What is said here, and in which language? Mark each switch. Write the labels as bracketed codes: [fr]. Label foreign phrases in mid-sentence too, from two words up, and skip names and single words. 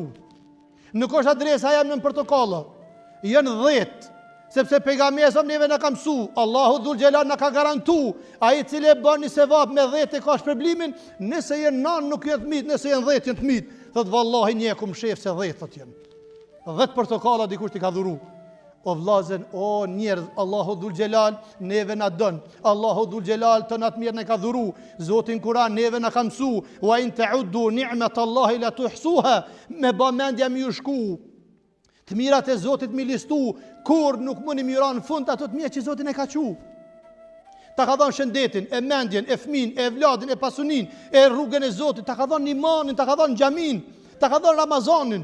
[sq] Nuk është adresa jam nën portokalla. Janë 10, sepse pejgamberi sa neve na ka mësu, Allahu Dhul Gjelal na ka garantu, ai I cili e bën një sevap me 10 e ka shpërblimin, nëse janë 9 nuk janë të mit, nëse janë 10 janë të mit. Thot, vallahi një e kum shef se 10 thot janë. 10 portokalla dikush ti ka dhuru. O vllazën, o njerëz, Allahu Dhul Gjelal neve na don. Allahu Dhul Gjelal të natë mirë ne ka dhuru. Zotin Kur'an neve na ka mësu, [ar] وإن تعدوا نعمة الله لا تحصوها, [sq] me ba mendja mi ju shku. Të mirat e Zotit mi listu, kur nuk mundi mi ra në fund ato të mira që Zotin e ka qu. ta ka dhënë shëndetin, e mendjen, e fëmin, e vladin, e pasunin, e rrugën e Zotit, ta ka dhënë imanin, ta ka dhënë xhamin, ta ka dhënë Ramazanin.